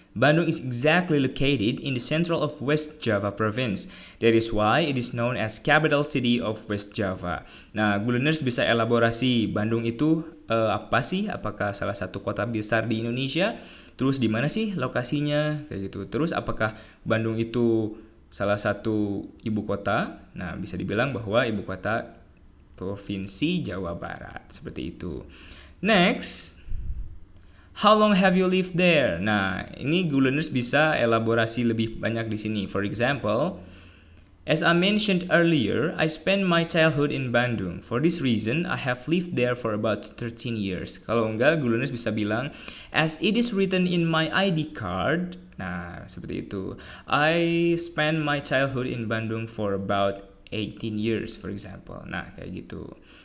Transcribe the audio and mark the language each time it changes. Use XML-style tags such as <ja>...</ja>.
<en>Bandung is exactly located in the central of West Java province. That is why it is known as capital city of West Java.</en> <id>Nah, good learners bisa elaborasi Bandung itu apa sih? Apakah salah satu kota besar di Indonesia? Terus di mana sih lokasinya? Kayak gitu. Terus apakah Bandung itu salah satu ibu kota? Nah, bisa dibilang bahwa ibu kota Provinsi Jawa Barat. Seperti itu.</id> <en>Next, how long have you lived there?</en> <id>Nah, ini good learners bisa elaborasi lebih banyak di sini.</id> <en>For example, as I mentioned earlier, I spent my childhood in Bandung. For this reason, I have lived there for about 13 years.</en> <id>Kalau enggak, good learners bisa bilang,</id> <en>as it is written in my ID card.</en> <id>Nah, seperti itu.</id> <en>I spent my childhood in Bandung for about 18 years, for example.</en> <id>Nah, kayak gitu.</id>